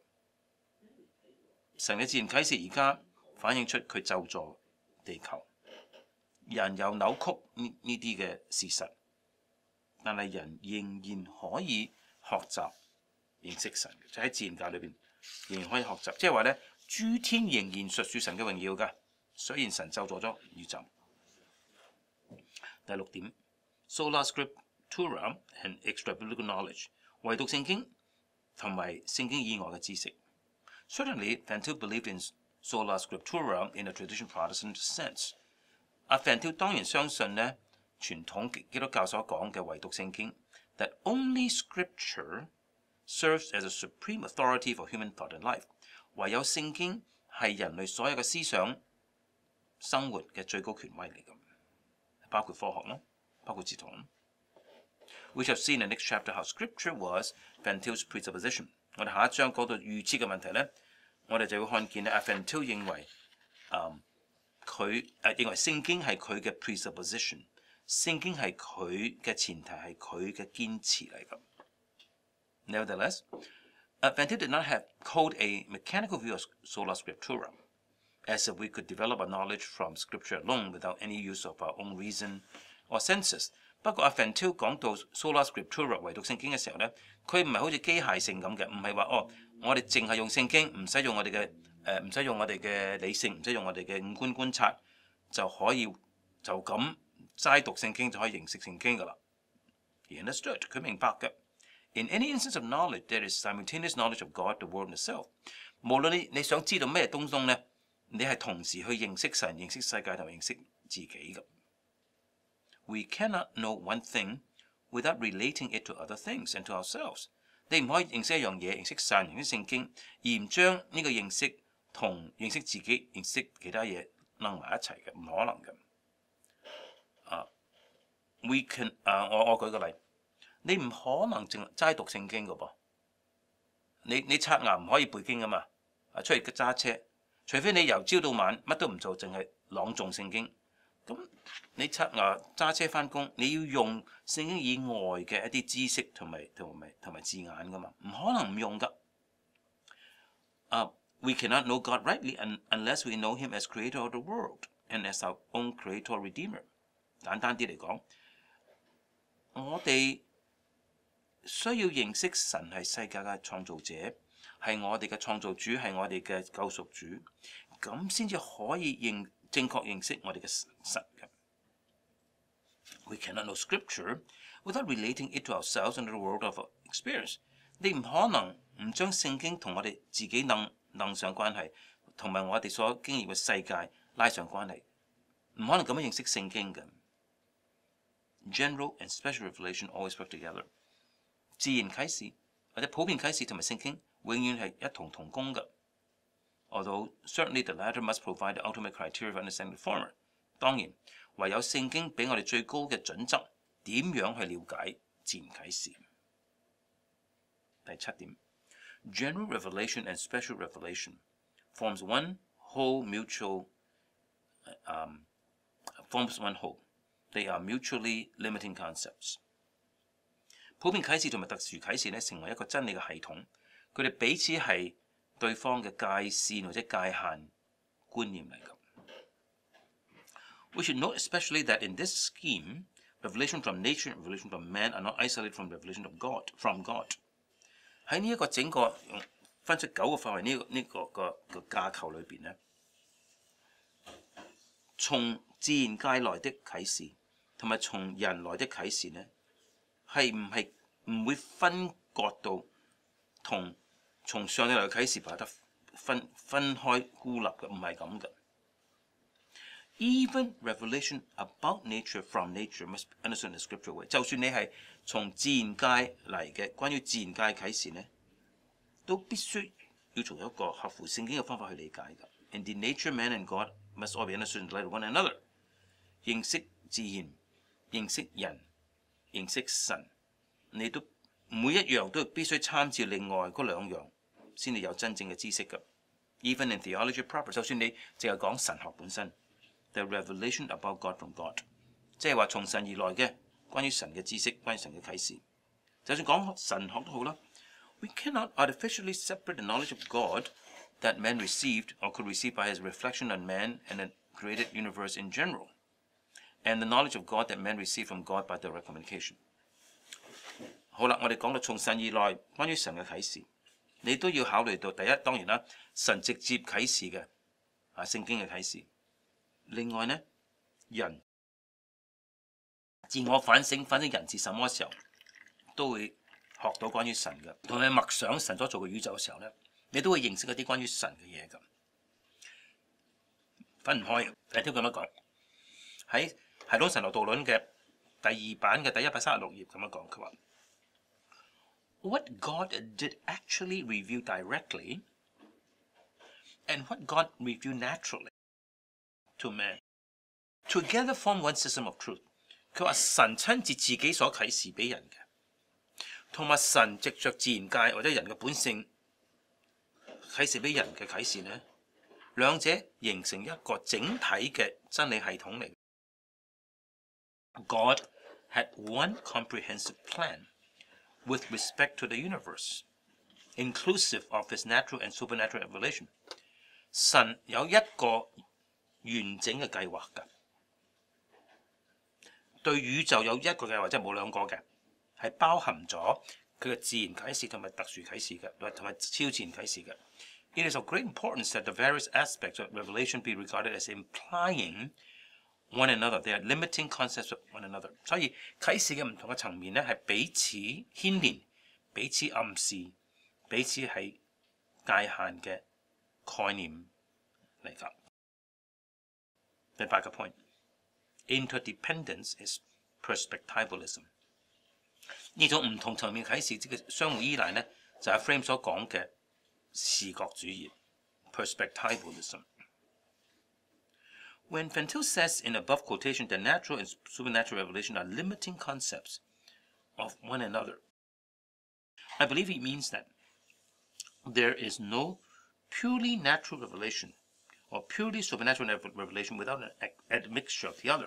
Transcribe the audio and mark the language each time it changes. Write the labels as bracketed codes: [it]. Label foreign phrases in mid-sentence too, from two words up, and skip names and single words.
[yue] 神嘅自然啟示而家反映出佢咒詛地球，人又扭曲呢啲嘅事實，但係人仍然可以學習認識神嘅，就喺自然界裏邊仍然可以學習。即係話咧，諸天仍然述説神嘅榮耀㗎，雖然神咒詛咗宇宙。 [en] 第6點 ，Sola Scriptura and extra-biblical knowledge， [yue] 唯獨聖經同埋聖經以外嘅知識。 [en] Certainly, Van Til believed in Sola Scriptura in a traditional Protestant sense。 [yue] Van Til 當然相信呢傳統基督教所講嘅唯獨聖經 [en] ，that only Scripture serves as a supreme authority for human thought and life。 [yue] 唯有聖經係人類所有嘅思想生活嘅最高權威嚟㗎。包括科學啦，包括哲學啦。 [en] We shall see in the next chapter how Scripture was Van Til's presupposition。 [yue] 我哋下一章講到預設嘅問題咧，我哋就會看見咧，Van Til認為認為聖經係佢嘅 presupposition， 聖經係佢嘅前提，係佢嘅堅持嚟㗎。 [en] Nevertheless, Van Til did not hold a mechanical view of sola scriptura, as if we could develop a knowledge from Scripture alone without any use of our own reason or senses。 [yue] 不過Van Til講到 sola scriptura 唯獨聖經嘅時候咧，佢唔係好似機械性咁嘅，唔係話我哋淨係用聖經，唔使用我哋嘅理性，唔使用我哋嘅五官觀察，就可以就咁齋讀聖經就可以認識聖經㗎啦。 [en] He understood， [yue] 佢明白嘅。 [en] In any instance of knowledge, there is simultaneous knowledge of God, the world, and the self。 [yue] 無論你想知道咩東咧，你係同時去認識神、認識世界同埋認識自己嘅。 [en] We cannot know one thing without relating it to other things and to ourselves。 [yue] 你唔可以認識一樣嘢，認識神、認識聖經，而唔將呢個認識同認識自己、認識其他嘢擸埋一齊嘅，唔可能嘅。我舉個例，你唔可能齋讀聖經嘅噃。你刷牙唔可以背經㗎嘛？出嚟揸車，除非你由朝到晚乜都唔做，淨係朗誦聖經。咁你刷牙揸車返工，你要用聖經以外嘅一啲知識同埋字眼㗎嘛，唔可能唔用㗎。 [en] We cannot know God rightly unless we know Him as Creator of the world and as our own Creator Redeemer。 [yue] 簡單啲嚟講，我哋需要認識神係世界嘅創造者，係我哋嘅創造主，係我哋嘅救贖主，咁先至可以正確認識我哋嘅神嘅。 [en] We cannot know Scripture without relating it to ourselves and to the world of experience。 [yue] 你唔可能唔將聖經同我哋自己擸上關係，同埋我哋所經驗嘅世界拉上關係，唔可能咁樣認識聖經嘅。 [en] General and special revelation always work together。 [yue] 自然啟示或者普遍啟示同埋聖經永遠係一同工嘅。 [en] although certainly the latter must provide the ultimate criteria for understanding the former. [yue] 當然，唯有聖經俾我哋最高嘅準則，點樣去了解自然啟示。 [en] 第7點 ，General revelation and special revelation forms one whole forms one whole. They are mutually limiting concepts. [yue] 普遍啟示同埋特殊啟示咧，成為一個真理嘅系統，佢哋彼此係對方嘅界線或者界限觀念嚟㗎。 [en] We should note especially that in this scheme, revelation from nature and revelation from man are not isolated from revelation of God, from God. [yue] 喺呢一個整個分出9個範圍呢個架構裏邊咧，從自然界來的啟示同埋從人來的啟示咧，係唔會分割到同從上帝來嘅啟示排得分開孤立嘅，唔係咁嘅。 [en] Even revelation about nature from nature must be understood in the scriptural way. [yue] 就算你係從自然界嚟嘅，關於自然界嘅啟示咧，都必須要從一個合乎聖經嘅方法去理解㗎。 [en] Indeed, nature, man, and God must all be understood in the light of one another. [yue] 認識自然、認識人、認識神，你都每一樣都必須參照另外嗰兩樣，先至有真正嘅知識㗎。 [en] Even in theology proper， [yue] 就算你淨係講神學本身。 [en] The revelation about God from God， [yue] 即係話從神而來嘅關於神嘅知識，關於神嘅啟示。就算講神學都好啦。 [en] We cannot artificially separate the knowledge of God that man received or could receive by his reflection on man and the created universe in general, and the knowledge of God that man received from God by direct communication。 [yue] 好啦，我哋講到從神而來關於神嘅啟示，你都要考慮到第一，當然啦，神直接啟示嘅聖經嘅啟示。另外呢，人自我反省人是什麼時候，都會學到關於神嘅，同埋默想神所做嘅宇宙嘅時候咧，你都會認識一啲關於神嘅嘢㗎，分唔開。第一條咁樣講，喺系統神學導論嘅第2版嘅第136頁咁樣講，佢話 [en] What God did actually reveal directly, and what God revealed naturally to man, together form one system of truth。 [yue] 佢話神親自自己所啟示俾人嘅，同埋神藉着自然界或者人嘅本性啟示俾人嘅啟示呢，兩者形成一個整體嘅真理系統嚟。 [en] God had one comprehensive plan with respect to the universe, inclusive of his natural and supernatural revelation。 [yue] 神有一個完整嘅計劃㗎，對宇宙有一個計劃，即係冇兩個嘅，係包含咗佢嘅自然啟示同埋特殊啟示嘅，同埋超自然啟示嘅。 [en] It is of great importance that the various aspects of revelation be regarded as implying one another. They are limiting concepts of one another。 [yue] 所以啟示嘅唔同嘅層面咧，係彼此牽連、彼此暗示、彼此係界限嘅概念嚟㗎。 [en] 第8個 point， interdependence is perspectivalism。 [yue] 呢種唔同層面啟示即係相互依賴咧，就係 Frame 所講嘅視覺主義 [en] perspectivalism。When Ventil says in above quotation that natural and supernatural revelation are limiting concepts of one another, I believe he means that there is no purely natural revelation or purely supernatural revelation without an admixture of the other。